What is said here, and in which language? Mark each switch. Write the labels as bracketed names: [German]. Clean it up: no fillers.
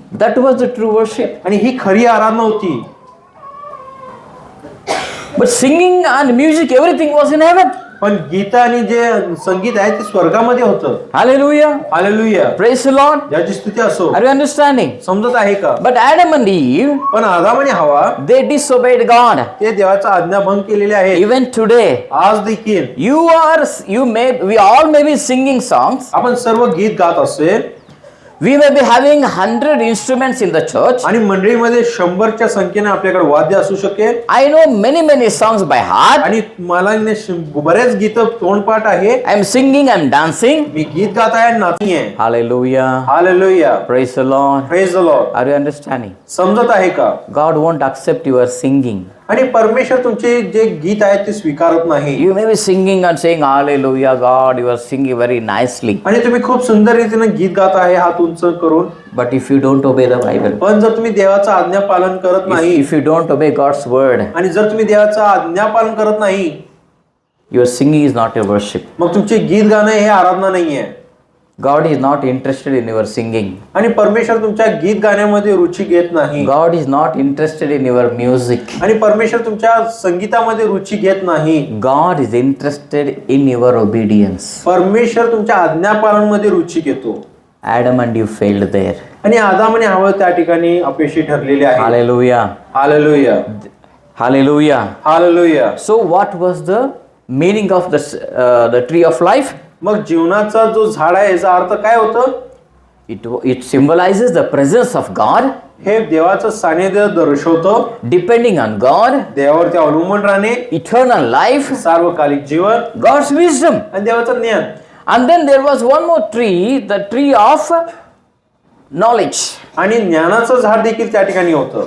[English] That was the true worship. [Marathi] आणि ही खरी आराधना होती. [English] But singing and music, everything was in heaven. [Marathi] पण गीत आणि जे संगीत आहे ते स्वर्गामध्ये होतं. [English] Hallelujah. [Marathi] Hallelujah. [English] Praise the Lord. [Marathi] याची स्तुती असो. [English] Are you understanding? [Marathi] समजत आहे का? [English] But Adam and Eve, [Marathi] पण आदाम आणि हवा [English] they disobeyed God. [Marathi] ते देवाचा आज्ञाभंग केलेले आहे. [English] Even today, [Marathi] आज देखील [English] we all may be singing songs. [Marathi] आपण सर्व गीत गात असेल [English] We may be having 100 instruments in the church. [Marathi] आणि मंडळीमध्ये 100च्या संख्येने आपल्याकडे वाद्य असू शकेल. [English] I know many songs by heart. [Marathi] आणि मला बरेच गीत तोंडपाठ आहे. [English] I am singing, I am dancing. [Marathi] मी गीत गात आहे आणि नाचणी आहे. [English] Hallelujah. [Marathi] Hallelujah. [English] Praise the Lord. Praise the Lord. Are you understanding? [Marathi] समजत आहे का? [English] God won't accept your singing. [Marathi] आणि परमेश्वर तुमचे जे गीत आहेत ते स्वीकारत नाही. [English] You may be singing and saying, Hallelujah, God, you are singing very nicely. [Marathi] आणि तुम्ही खूप सुंदर रीतीने गीत गात आहे हात उंच करून. [English] But if you don't obey the Bible, [Marathi] पण जर तुम्ही देवाचं आज्ञा पालन करत नाही [English] if you don't obey God's word, [Marathi] आणि जर तुम्ही देवाचं आज्ञा पालन करत नाही [English] your singing is not your worship. [Marathi] मग तुमचे गीत गाणं हे आराधना नाहीये. [English] God is not interested in your singing. [Marathi] आणि परमेश्वर तुमच्या गीत गाण्यामध्ये रुची घेत नाही. [English] God is not interested in your music. [Marathi] आणि परमेश्वर तुमच्या संगीतामध्ये रुची घेत नाही. [English] God is interested in your obedience. [Marathi] परमेश्वर तुमच्या आज्ञापालनमध्ये रुची घेतो. [English] Adam and Eve failed there. [Marathi] आणि आदाम आणि हवा त्या ठिकाणी अपयशी ठरलेले आहे. [English] Hallelujah. [Marathi] Hallelujah. [English] Hallelujah. [Marathi] Hallelujah. [English] So what was the meaning of the tree of life? [Marathi] मग जीवनाचा जो झाड आहे याचा अर्थ काय होतं? [English] It symbolizes the presence of God. [Marathi] हे देवाचं सानिध्य दर्शवतं. [English] Depending on God. [Marathi] देवावरती अवलंबून राहणे. [English] Eternal life. [Marathi] सार्वकालिक जीवन. [English] God's wisdom. [Marathi] आणि देवाचं ज्ञान. [English] And then there was one more tree, the tree of knowledge. [Marathi] आणि ज्ञानाचं झाड देखील त्या ठिकाणी होतं.